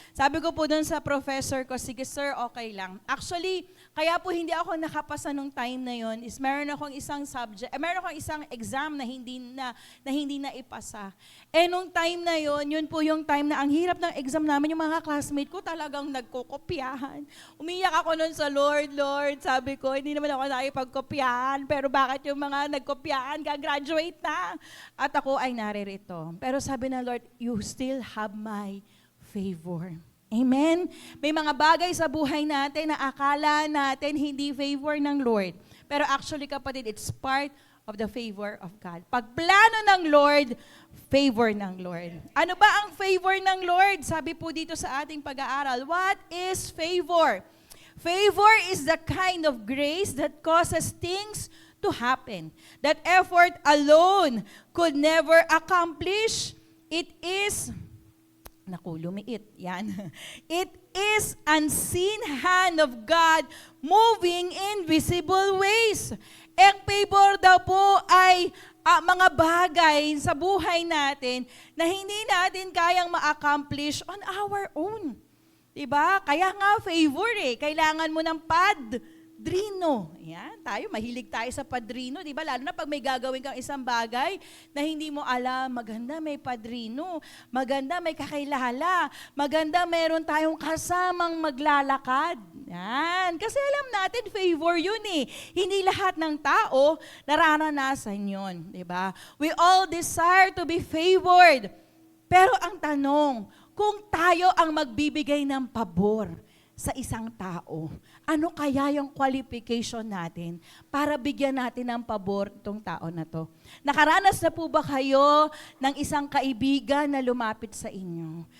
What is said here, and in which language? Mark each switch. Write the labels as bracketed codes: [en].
[tl] Sabi ko po dun sa professor ko, sige sir, okay lang. Actually, kaya po hindi ako nakapasa nung time na yon is meron akong isang subject, meron akong isang exam na hindi na ipasa. Nung time na yon, yun po yung time na ang hirap ng exam namin, yung mga classmate ko talagang nagkokopyahan. Umiyak ako nun sa Lord, sabi ko, hindi naman ako nakipagkopyahan, pero bakit yung mga nagkopyahan, gagraduate na? At ako ay naririto. Pero sabi ng [en] Lord, you still have my favor. Amen? [tl] May mga bagay sa buhay natin na akala natin hindi favor ng Lord. Pero actually, kapatid, [en] it's part of the favor of God. [tl] Pag plano ng Lord, favor ng Lord. Ano ba ang favor ng Lord? Sabi po dito sa ating pag-aaral, [en] what is favor? Favor is the kind of grace that causes things to happen that effort alone could never accomplish. It is, [tl] lumiit, yan. [en] It is unseen hand of God moving in visible ways. [tl] Ang favor daw po ay mga bagay sa buhay natin na hindi natin kayang ma-accomplish [en] on our own. [tl] Diba? Kaya nga favor kailangan mo ng padrino. Yan, mahilig tayo sa padrino, di ba? Lalo na pag may gagawin kang isang bagay na hindi mo alam, maganda may padrino, maganda may kakilala, maganda meron tayong kasamang maglalakad. Yan, kasi alam natin favor yun Hindi lahat ng tao nararanasan yun, di ba? [en] We all desire to be favored. [tl] Pero ang tanong, kung tayo ang magbibigay ng pabor sa isang tao, ano kaya yung qualification natin para bigyan natin ng pabor itong tao na to? Nakaranas na po ba kayo ng isang kaibigan na lumapit sa inyo?